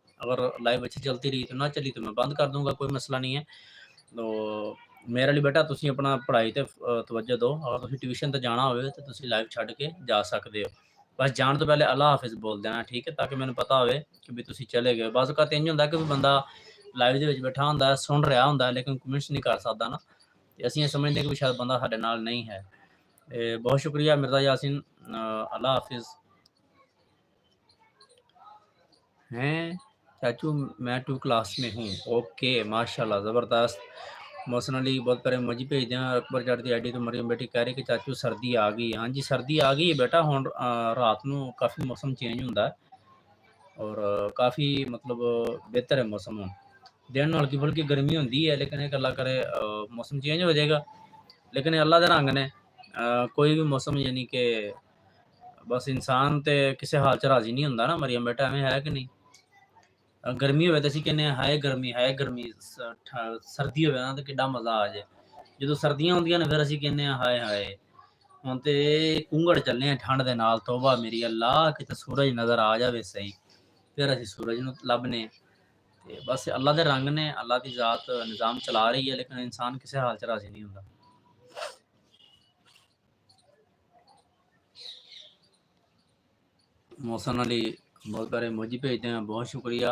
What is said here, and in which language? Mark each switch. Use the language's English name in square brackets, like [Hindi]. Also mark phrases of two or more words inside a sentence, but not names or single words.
[Urdu] اگر لائیو اچھی چلتی رہی تو نہ چلی تو میں بند کر دوں گا، کوئی مسئلہ نہیں ہے. [Punjabi] تو میرے لیے بیٹا تسی اپنا پڑھائی تے توجہ دو. اگر تسی ٹیوشن تے جانا ہوئے تو تسی لائیو چھڈ کے جا سکتے ہو. بس جان تو پہلے اللہ حافظ بول دینا، ٹھیک ہے، تاکہ مینوں پتا ہوئے کہ بھی تسی چلے گئے. بعض اوقات انج ہوندا ہے کہ بندہ لائیو دے وچ بیٹھا ہوندا ہے، سن رہا ہوندا ہے، لیکن کمنٹس نہیں کر سکدا نا. اسی یہ سمجھتے ہیں کہ شاید بندہ ساڈے نال نہیں ہے. بہت شکریہ مرزا یاسین، اللہ حافظ. [Urdu] ہیں چاچو میں 2 کلاس میں ہوں. اوکے ماشاءاللہ زبردست. [Punjabi] محسن علی [Urdu] بہت پیارے مجھے بھیج دیں. [Punjabi] اکبر جٹ دی آئی ڈی تو مریم بیٹی کہہ رہی کہ چاچو سردی آ گئی. ہاں جی سردی آ گئی ہے بیٹا. ہن رات نو کافی موسم چینج ہوندا ہے اور کافی مطلب بہتر ہے موسم. ہوں دن ہلکی پھلکی گرمی ہوندی ہے، لیکن ایک اللہ کرے موسم چینج ہو جائے گا. لیکن اللہ دے رنگ نے، کوئی بھی موسم یعنی کہ بس انسان تے کسے حال چ راضی نہیں ہوندا نا. مریم بیٹا ایویں ہے کہ نہیں؟ گرمی ہوئے تو اسی کہنے ہائے گرمی ہائے گرمی. سردی ہوئے نا تو کڈا مزہ آ جائے. جدو سردیاں ہوندیاں نے پھر اسی کہنے ہائے ہائے ہن تے کونگڑ چلنے ہیں ٹھنڈ دے نال. توبہ میری اللہ، کتے سورج نظر آ جاوے صحیح، پھر اسی سورج نو لبنے. بس اللہ دے رنگ نے، اللہ دی ذات نظام چلا رہی ہے، لیکن انسان کسی حال چ راضی نہیں ہوندا۔ [Urdu] محسن علی بہت پیارے ایموجی بھیجتے ہیں، بہت شکریہ۔